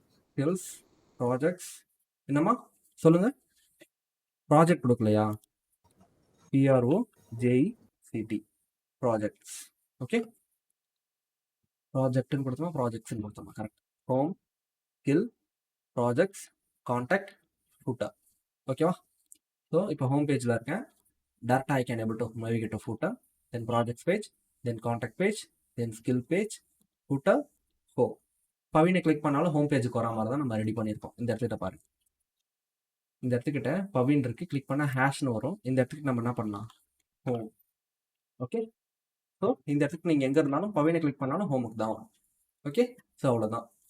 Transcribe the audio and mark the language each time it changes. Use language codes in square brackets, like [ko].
[ta] Skills projects, என்னம்மா சொல்லுங்க, project கொடுக்கலையா? PROJECT projects. Okay, ப்ராஜெக்ட்னு கொடுத்தோமா, ப்ராஜெக்ட்ஸ்னு கொடுத்தோமா, correct. Home, skill, projects, contact, footer. ஓகேவா? ஸோ இப்போ ஹோம் பேஜில் இருக்கேன். [en] டேரெக்டாக I can able to navigate to footer, then projects page, then contact page, then skill page, footer, home. [ta] பவினை click பண்ணாலும் home பேஜுக்கு வரா மாதிரி தான் நம்ம ரெடி பண்ணியிருக்கோம். இந்த இடத்துக்கிட்ட பாருங்க, இந்த இடத்துக்கிட்ட பவின் இருக்கு, கிளிக் பண்ணால் ஹேஷ்னு வரும். இந்த இடத்துக்கு நம்ம என்ன பண்ணலாம், ஹோம். ஓகே, ஸோ இந்த இடத்துக்கு நீங்கள் எங்கே இருந்தாலும் பவினை கிளிக் பண்ணாலும் ஹோமுக்கு தான் வரும். ஓகே, ஸோ அவ்வளோதான்.